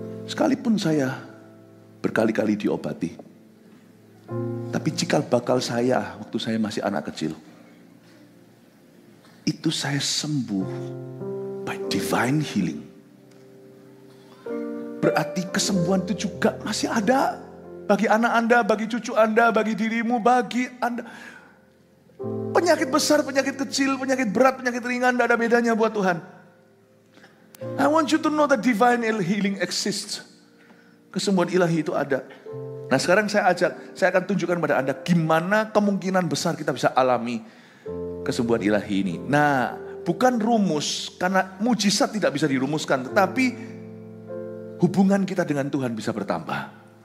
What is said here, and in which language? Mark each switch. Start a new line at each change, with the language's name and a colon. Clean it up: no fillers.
Indonesian: Sekalipun saya berkali-kali diobati, tapi cikal bakal saya waktu saya masih anak kecil, itu saya sembuh
English: by divine healing.
Indonesian: Berarti kesembuhan itu juga masih ada bagi anak Anda, bagi cucu Anda, bagi dirimu, bagi Anda. Penyakit besar, penyakit kecil, penyakit berat, penyakit ringan, tidak ada bedanya buat Tuhan.
English: I want you to know that divine healing exists.
Indonesian: Kesembuhan ilahi itu ada. Nah sekarang saya akan tunjukkan pada Anda gimana kemungkinan besar kita bisa alami kesembuhan ilahi ini. Nah, bukan rumus, karena mujizat tidak bisa dirumuskan, tetapi hubungan kita dengan Tuhan bisa bertambah.